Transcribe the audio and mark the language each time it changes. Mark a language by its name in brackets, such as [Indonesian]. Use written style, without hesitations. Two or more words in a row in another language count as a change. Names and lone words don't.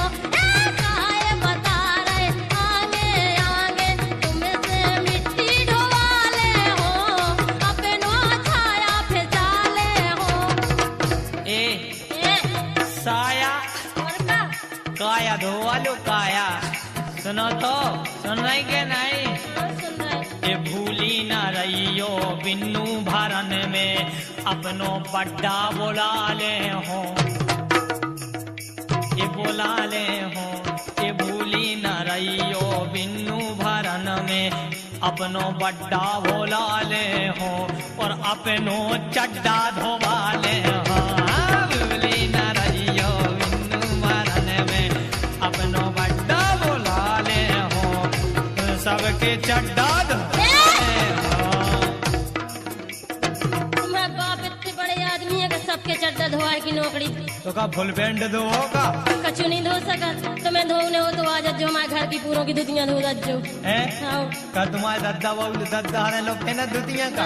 [Bundeli] काय बता रहे आगे आगे तुमसे मिट्टी ढोवा ले हो अपनो छाया फिसा ले हो। ए ए, साया और का काया धोवालो काया सुनो तो सुन रही के नहीं सुन रहे ये भूली ना रहियो बिन्नू भरन में अपनो बड्डा बोला ले हो, ये बोला ले हो, ये भूली ना रहियो बिन्नू भरन में अपनो बड्डा बोला ले हो और अपनो चड्डा धोवा ले हो। भूली ना रहियो बिन्नू भरन में अपनो बड्डा बोला ले हो सबके चड्डा धोवा ले हो। तुम्हारा बाप इतने बड़े आदमी है कि सबके चड्डा धोवाए की नौकरी तो का [English] full band [Bundeli] दो होगा कछु नहीं धो सका। तुम्हें धोने हो तो आ जाओ हमारे घर की पूरों की धुतियां धो दो। है आओ का तुम्हारे दद्दा बाबू दद्दा हरे लोग है ना दुतिया का